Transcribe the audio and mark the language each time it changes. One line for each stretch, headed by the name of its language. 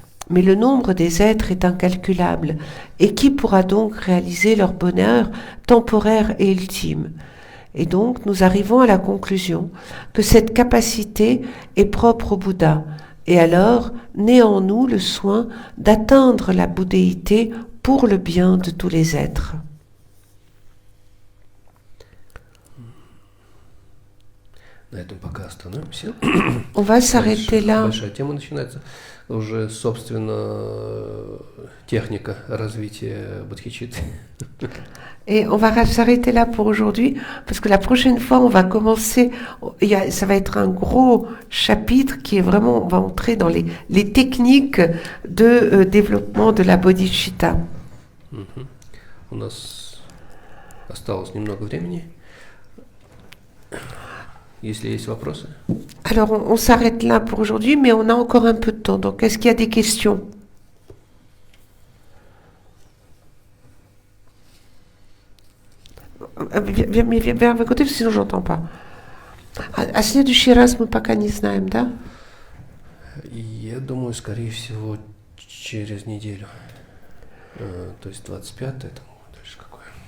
French: Mais le nombre des êtres est incalculable, et qui pourra donc réaliser leur bonheur temporaire et ultime? Et donc, nous arrivons à la conclusion que cette capacité est propre au Bouddha. Et alors, naît en nous le soin d'atteindre la bouddhéité pour le bien de tous les êtres.
Russian: На этом пока остановимся.
French: On va s'arrêter là.
Russian: Большая тема начинается. Уже, собственно, техника развития бодхичитты.
French: Et on va s'arrêter là pour aujourd'hui, parce que la prochaine fois, on va commencer, ça va être un gros chapitre qui est vraiment, on va entrer dans les techniques de développement de la bodhicitta.
Russian: У нас осталось немного времени. Если есть вопросы.
French: Alors, on s'arrête là pour aujourd'hui, mais on a encore un peu de temps. Donc, est-ce qu'il y a des questions? Viens vers le côté, sinon j'entends pas.
Russian: А следующий раз мы пока не знаем, да? Я думаю, скорее всего, через неделю. То есть 25-е, там дальше какое?